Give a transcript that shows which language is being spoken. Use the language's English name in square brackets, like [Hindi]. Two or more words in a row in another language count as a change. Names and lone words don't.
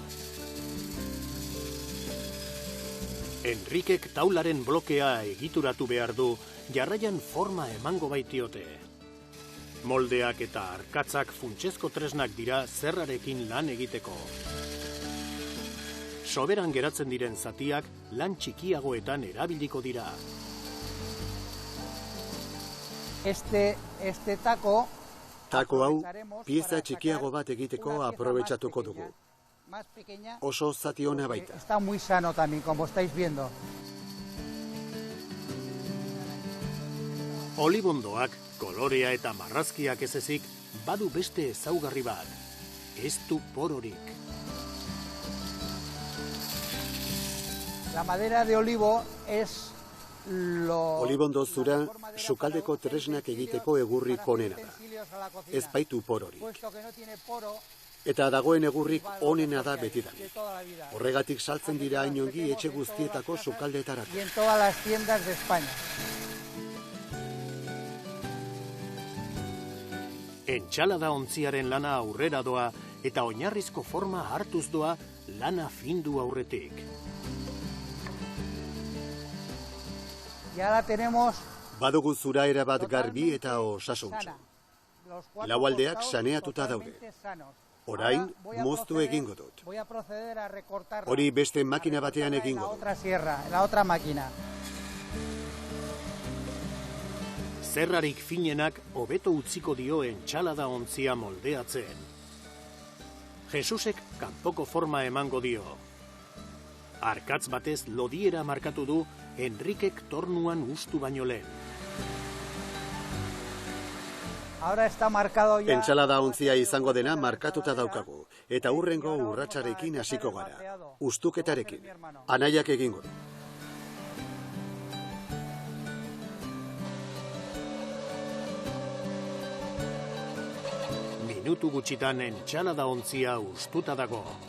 [Basque] Enrikek taularen blokea egituratu behar du, jarraian forma emango baitiote. Moldeak eta arkatzak funtsezko tresnak dira zerrarekin lan egiteko. Soberan geratzen diren zatiak lan txikiagoetan erabiliko dira. [Spanish] Este taco... [Basque] Tako hau, pieza txikiago bat egiteko aprobetxatuko dugu. Oso zati ona baita. [Spanish] Está muy sano también, como estáis viendo. [Basque] Olibondoak, kolorea eta marrazkiak ez ezik, badu beste ezaugarri bat. Ez du pororik. [Spanish] La madera de olivo es [Basque] Olibondo zura sukaldeko tresnak egiteko egurrik onena da. Ez baitu pororik. Eta dagoen egurrik onena da betidanik. Horregatik saltzen dira hainongi etxe guztietako sukaldeetarako. [Spanish] Y en todas las tiendas de España. [Basque] Entsalada ontziaren lana aurrera doa eta oinarrizko forma hartuz doa lana findu aurretik. [Spanish] Ya la tenemos. [Basque] Badugu zura erabat garbi eta osasuntsu. Lau aldeak saneatuta daude. Orain, moztu egingo dut. Hori beste makina batean egingo dut. [Spanish] La otra máquina. [Basque] Zerrarik finenak hobeto utziko dio entsalada ontzia moldeatzen. Jesusek kanpoko forma emango dio. Arkatz batez lodiera markatu du Enrikek tornuan ustu baino lehen. [Spanish] Ahora está marcado ya. [Basque] Entsalada ontzia izango dena markatuta daukagu, eta hurrengo urratsarekin hasiko gara. Ustuketarekin. Anaiak egingo du. Minutu gutxitan entsalada ontzia ustuta dago.